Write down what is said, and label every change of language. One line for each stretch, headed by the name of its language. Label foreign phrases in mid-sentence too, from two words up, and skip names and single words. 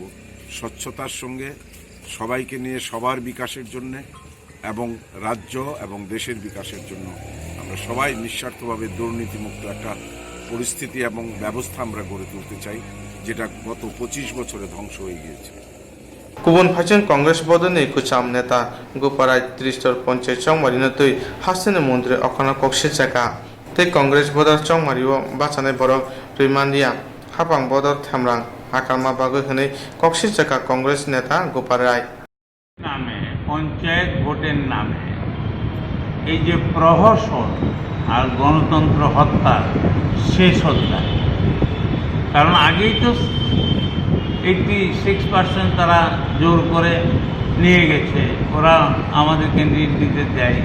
Bangla: স্বচ্ছতার সঙ্গে সবাইকে নিয়ে সবার বিকাশের জন্য এবং রাজ্য এবং দেশের বিকাশের জন্য আমরা সবাই নিঃস্বার্থভাবে দুর্নীতিমুক্ত একটা পরিস্থিতি এবং ব্যবস্থা আমরা গড়ে তুলতে চাই, যেটা গত 25 বছরে ধ্বংস হয়ে গিয়েছে।
Kok Borok: गुबुन फारसेथिं कंग्रेस बदलनि कुचाम नेता गोपाराय 30 पञ्चायत चौमारिनो तै हास्तिनि मन्त्रि अखना कक्सि जायगा तै कंग्रेस बदल चौमारिओ बाचानाय बरक रैमानिया हाबां बदल थामरां आकारमा बागै हनै कक्सि जायगा कंग्रेस नेता गोपाराय
Bangla: নামে পঞ্চায়েত ভোটের নামে এই যে প্রহসন আর গণতন্ত্র হত্যার শেষ হত্যা। কারণ আগেই তো 86% তারা জোর করে নিয়ে গেছে, ওরা আমাদের ক্যান্ডিডেট দিতে দেয়।